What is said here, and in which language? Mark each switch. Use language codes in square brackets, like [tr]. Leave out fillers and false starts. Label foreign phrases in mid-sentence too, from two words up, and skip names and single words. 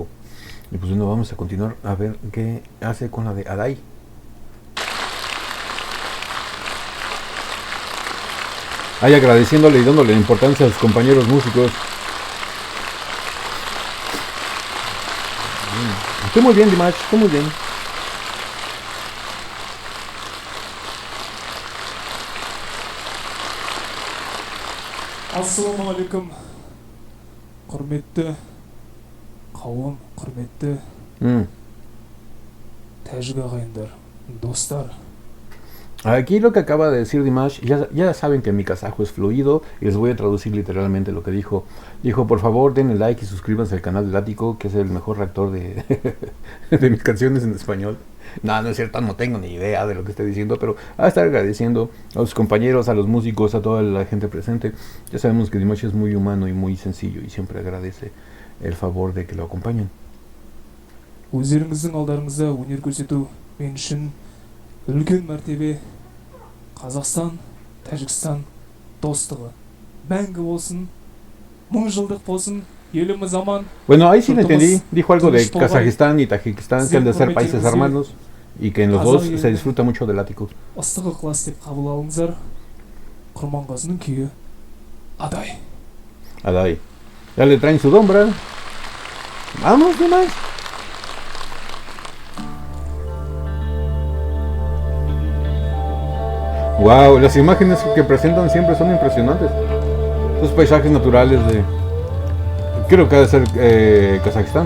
[es] Y pues bueno, vamos a continuar a ver qué hace con la de Adai. Ahí agradeciéndole y dándole importancia a sus compañeros músicos. Estoy muy bien, Dimash, estoy muy bien. [kk] Ассалаумағалейкум, құрметті қауым, құрметті тәжік ағайындар, достар. [es] Aquí lo que acaba de decir Dimash, ya saben que mi kazajo es fluido y les voy a traducir literalmente lo que dijo. Dijo, por favor denle like y suscríbanse al canal del Ático, que es el mejor reactor de mis canciones en español. No, no es cierto, no tengo ni idea de lo que estoy diciendo, pero a estar agradeciendo a los compañeros, a los músicos, a toda la gente presente. Ya sabemos que Dimash es muy humano y muy sencillo y siempre agradece el favor de que lo acompañen. [kk] Өздеріңіздің алдарыңызда өнер көрсету мен үшін үлкен мәртебе. Қазақстан, Тәжікстан достығы мәңгі болсын, мың жылдық болсын, еліміз аман. [es] Bueno, ahí sí le entendí. Dijo algo de Kazajistán y Tajikistán, que han de ser países hermanos y que en los dos se disfruta mucho del Ático. [kk] Ыстық ықылас деп қабыл алыңыздар. Құрманғазының күйі Адай. Adai. [es] Ya le traen su dombra. Vamos, Dimash. Wow, las imágenes que presentan siempre son impresionantes. Los paisajes naturales de... Creo que ha de ser Kazajistán.